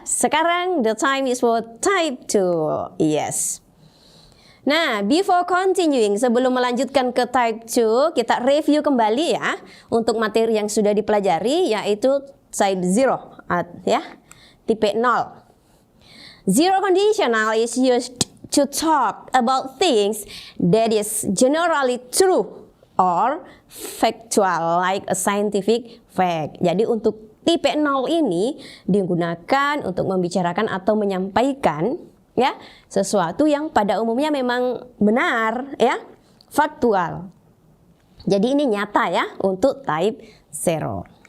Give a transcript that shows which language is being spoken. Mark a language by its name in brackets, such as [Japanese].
[Indonesian] Sekarang [English] the time is for type 2. Yes. [Indonesian] Nah, [English] before continuing, [Indonesian] sebelum melanjutkan ke type 2, kita review kembali ya untuk materi yang sudah dipelajari, yaitu type 0 ya, tipe 0. [English] Zero conditional is used to talk about things that is generally true or factual like a scientific fact. [Indonesian] Jadi untuk tipe 0 ini digunakan untuk membicarakan atau menyampaikan ya, sesuatu yang pada umumnya memang benar ya, faktual. Jadi ini nyata ya untuk type 0.